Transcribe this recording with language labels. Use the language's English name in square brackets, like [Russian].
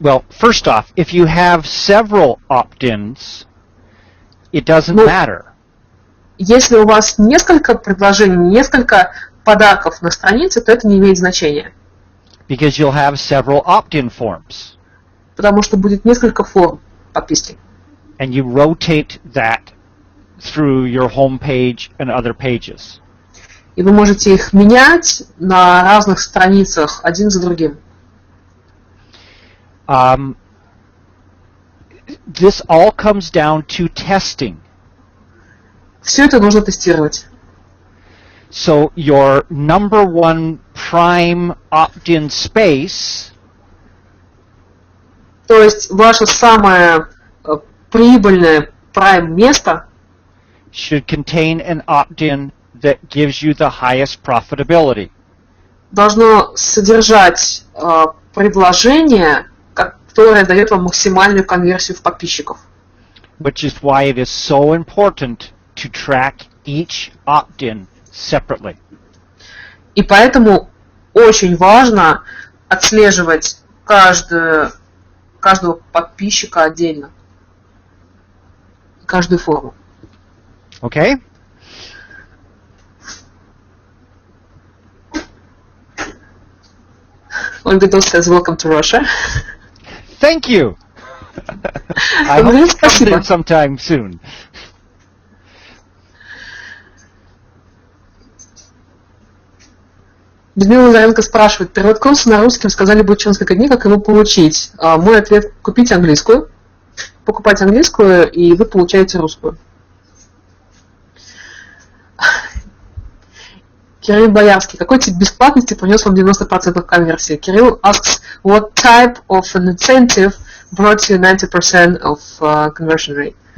[English] First off, if you have several opt-ins, it doesn't matter. [Russian] Если у вас несколько предложений, несколько подарков на странице, то это не имеет значения. [English] Because you'll have several opt-in forms. [Russian] Потому что будет несколько форм подписки. [English] And you rotate that through your home page and other pages. [Russian] И вы можете их менять на разных страницах один за другим. [English] This all comes down to testing. [Russian] Все это нужно тестировать. [English] So your number one prime opt-in space, [Russian] то есть ваше самое прибыльное prime место [English] should contain an opt-in that gives you the highest profitability. [Russian] Должно содержать предложение, которое дает вам максимальную конверсию в подписчиков. [English] Which is why it is so important to track each opt-in separately. [Russian] И поэтому очень важно отслеживать каждого подписчика отдельно, каждую форму. [English] Okay? Ольга Дос says, welcome to Russia. Thank you! I hope to come there sometime soon. [Russian] Людмила Лазаренко спрашивает, перевод курса на русский, сказали, будет через несколько дней, как его получить. Мой ответ – купите английскую, покупайте английскую, и вы получаете русскую. Кирилл Боярский. Какой тип бесплатности принес вам 90% конверсии? [English] Кирилл asks, what type of an incentive brought you 90% of conversion rate?